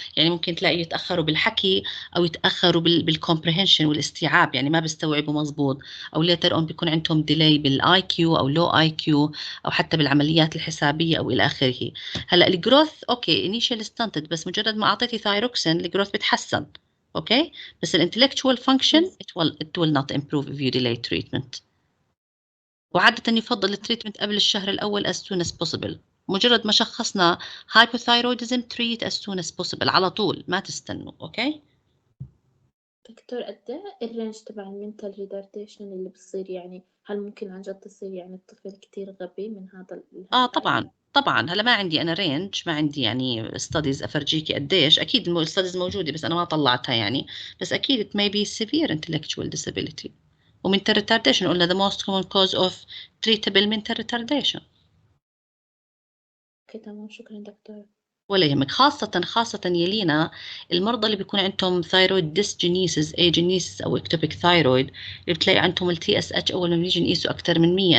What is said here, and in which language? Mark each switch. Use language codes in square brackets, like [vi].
[ar] يعني ممكن تلاقي يتأخروا بالحكي أو يتأخروا بالcomprehension والاستيعاب، يعني ما بيستوعبوا مزبوط، أو later on بيكون عندهم delay بالاي كيو أو low IQ أو حتى بالعمليات الحسابية أو إلى آخره. هلا الجروث أوكي initial stunted، بس مجرد ما أعطيتي ثايروكسين الجروث بتحسن. [en] Okay بس الانتلكتشوال function it will not improve if you delay treatment. [ar] وعادة يفضل التريتمنت قبل الشهر الأول as soon as possible. مجرد ما شخصنا hypothyroidism treat as soon as possible على طول، ما تستنوا. أوكي دكتور قد ايه الرينج تبع المنتال ريتارديشن اللي بصير؟ يعني هل ممكن عن جد تصير يعني الطفل كتير غبي من هذا طبعا هلا ما عندي انا رينج، ما عندي يعني ستاديز افرجيكي قديش. اكيد الستاديز موجوده بس انا ما طلعتها يعني، بس اكيد it may be severe intellectual disability. [en] ومنتال ريتارديشن قلنا the most common cause of treatable mental retardation. [ar] اوكي تمام، شكرا دكتور. ولا يهمك. خاصة يلينا المرضى اللي بيكون عندهم ثايرويد ديسجينيسيس ايجينيسيس او اكتوبيك ثايرويد، اللي بتلاقي عندهم التي اس اتش اول ما بنيجي نقيسه اكثر من 100.